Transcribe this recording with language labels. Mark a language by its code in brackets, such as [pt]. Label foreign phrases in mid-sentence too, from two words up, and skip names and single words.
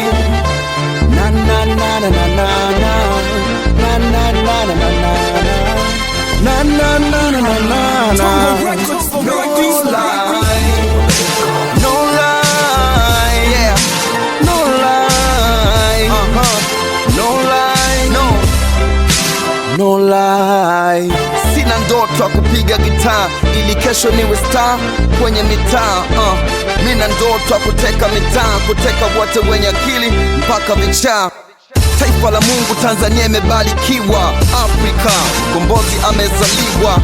[en] Na na na na na na na na na na na na na na na na na na. No lie. No lie. Yeah. No lie. No lie. No lie. [sw] Sina ndoto ya kupiga gitaa ili kesho niwe star kwenye mitaa. Mina ndoto ya kuteka mitaa, kuteka wote wenye akili mpaka vichaa. Taifa la Mungu Tanzania imebarikiwa, Afrika kombozi amezaliwa.